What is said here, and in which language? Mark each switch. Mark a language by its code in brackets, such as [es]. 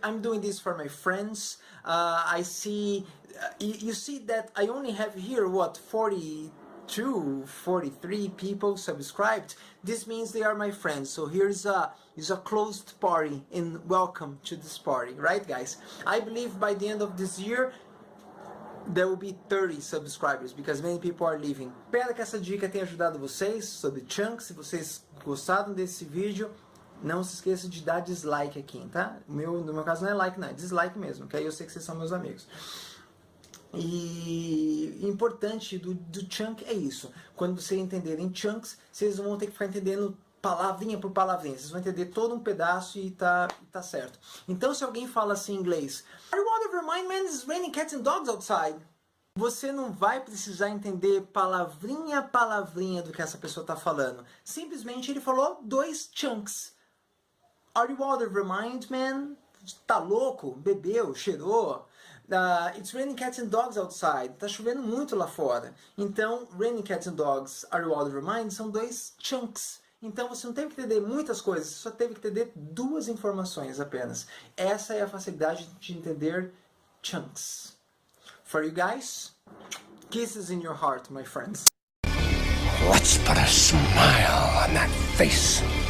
[en] I'm doing this for my friends. I see, you see that I only have here, what, 42, 43 people subscribed. This means they are my friends. So here's a closed party and welcome to this party, right guys? I believe by the end of this year there will be 30 subscribers because many people are leaving. [pt] Espero que essa dica tenha ajudado vocês sobre chunks. Se vocês gostaram desse vídeo, não se esqueça de dar dislike aqui, tá? No meu caso não é like, não, é dislike mesmo, que aí eu sei que vocês são meus amigos. E importante do chunk é isso. Quando vocês entenderem chunks, vocês vão ter que ficar entendendo palavrinha por palavrinha. Vocês vão entender todo um pedaço e tá certo. Então se alguém fala assim em inglês, [en] "Are you out of your mind, man? It's raining cats and dogs outside." [pt] Você não vai precisar entender palavrinha a palavrinha do que essa pessoa está falando. Simplesmente ele falou 2 chunks. [en] Are you out of your mind, man? [pt] Tá louco? Bebeu? Cheirou? [en] It's raining cats and dogs outside. [pt] Tá chovendo muito lá fora. Então, [en] raining cats and dogs, are you out of your mind? [pt] São 2 chunks. Então você não teve que entender muitas coisas, você só teve que entender 2 informações apenas. Essa é a facilidade de entender chunks. [en] For you guys, kisses in your heart, my friends. Let's put a smile on that face.